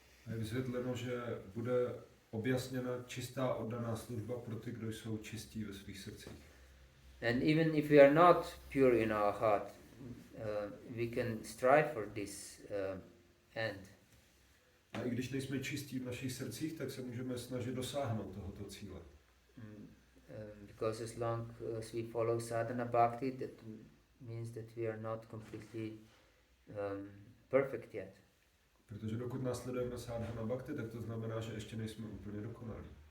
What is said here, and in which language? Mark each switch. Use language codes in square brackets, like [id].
[cs] Je vysvětleno, že bude objasněna čistá oddaná služba pro ty, kdo jsou čistí ve svých srdcích. [en] And even if we are not pure in our heart, we can strive for this end. [cs] A i když nejsme čistí v našich srdcích, tak se můžeme snažit dosáhnout tohoto cíle. [en] Because as long as we follow sadhana bhakti, that means that we are not completely perfect yet. [cs] Protože dokud následujeme sadhana bhakti, tak to znamená, že ještě nejsme úplně dokonalí.